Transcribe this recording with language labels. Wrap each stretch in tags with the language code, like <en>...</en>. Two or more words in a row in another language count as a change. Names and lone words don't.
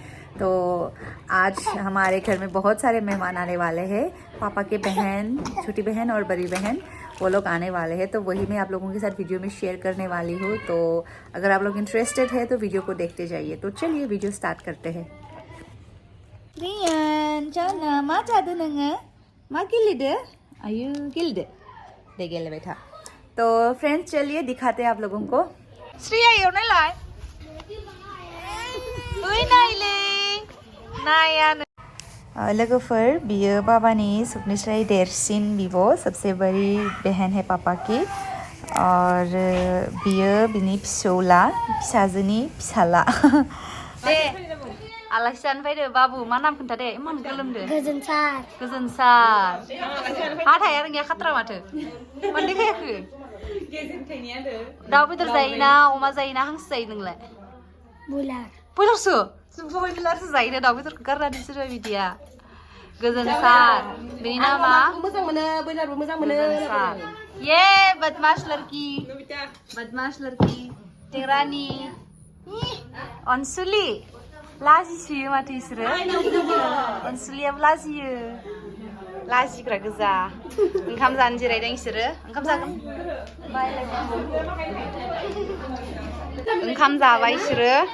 <hi>तो आज हमारे घर में बहुत सारे मेहमान आने वाले हैं। पापा के बहन, छोटी बहन और बड़ी बहन, वो लोग आने वाले हैं। तो वही मैं आप लोगों के साथ वीडियो में शेयर करने वाली हूँ। तो अगर आप लोग इंटरेस्टेड है तो वीडियो को देखते जाइए। तो चलिए वीडियो स्टार्ट करते हैं।</hi> <brx>रियान, चलना, मा जादू नंगे? मा गिलिदे? आयु गिलिदे? दे गेले बेटा।</brx> <hi>तो फ्रेंड्स चलिए दिखाते हैं आप लोगों को।</hi> <brx>श्रेया एवनाय लाय। ओइ नायले। नाया लोगोफोर, बियो बाबानि सबनिफ्राय देरसिन बिब',</brx> <hi>सबसे बड़ी बहन है पापा की।</hi> <brx>और बियो बिनि फिसौला, फिसाजोनि फिसाला। दे आलासि जानो फैदो बाबु, मा नाम खोन्था दे? इमान गोलोमदो। गोजोनसार। गोजोनसार। हाथाया रोङिया खात्रा माथो। मानो देखायाखै? दाउ बेदर जायोना, अमा जायोना, हांसो जायो नोंलाय? बयलार। बयलारसो? बयलारसो जायोना, दाउ बेदरखौ गारनानै सोरबा बिदिया। गोजोनसार। बेनि नामा? मोजां मोनो, बयलारबो मोजां मोनो।</brx> <hi>गोजोनसार। ये बदमाश लड़की। बदमाश लड़की।</hi> <brx>टेंरानि। अनसुलि। लाजिसोयो माथो इसोरो। अनसुलियाबो लाजियो। लाजिग्रा गोजा। ओंखाम जानो जिरायदों इसोरो। ओंखाम जागोन। ओंखाम जाबाय इसोरो।</brx>